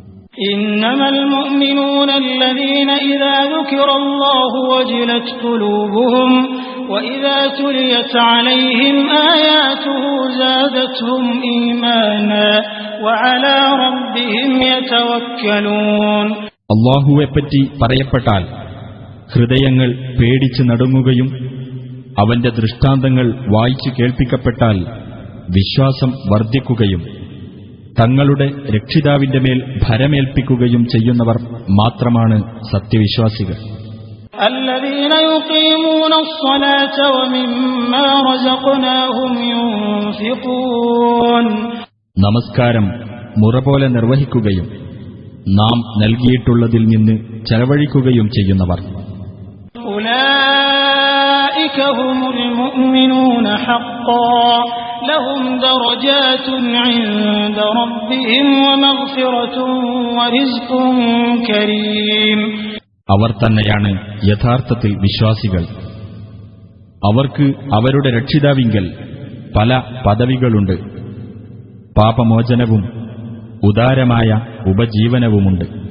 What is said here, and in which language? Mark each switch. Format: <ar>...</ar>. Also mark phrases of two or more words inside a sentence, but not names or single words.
<ar>إنما المؤمنون الذين إذا ذكر الله وجلت قلوبهم وإذا تليت عليهم آياته زادتهم إيمانا وعلى ربهم يتوكلون.</ar> <ml>അല്ലാഹുവെപ്പറ്റി പറയപ്പെട്ടാൽ ഹൃദയങ്ങൾ പേടിച്ച് നടുങ്ങുകയും അവന്റെ ദൃഷ്ടാന്തങ്ങൾ വായിച്ചു കേൾപ്പിക്കപ്പെട്ടാൽ വിശ്വാസം വർദ്ധിക്കുകയും തങ്ങളുടെ രക്ഷിതാവിന്റെ മേൽ ഭരമേൽപ്പിക്കുകയും ചെയ്യുന്നവർ മാത്രമാണ് സത്യവിശ്വാസികൾ.</ml> <ar>الذين يقيمون الصلاة ومما رزقناهم ينفقون.</ar> <ml>നമസ്കാരം മുറപോലെ നിർവഹിക്കുകയും നാം നൽകിയിട്ടുള്ളതിൽ നിന്ന് ചെലവഴിക്കുകയും ചെയ്യുന്നവർ.</ml> <ar>أولئك هم المؤمنون حقا لهم درجات عند ربهم ومغفرة ورزق كريم.</ar> <ml>അവർ തന്നെയാണ് യഥാർത്ഥത്തിൽ വിശ്വാസികൾ. അവർക്ക് അവരുടെ രക്ഷിതാവിങ്കൽ പല പദവികളുണ്ട്. പാപമോചനവും ഉദാരമായ ഉപജീവനവുമുണ്ട്.</ml>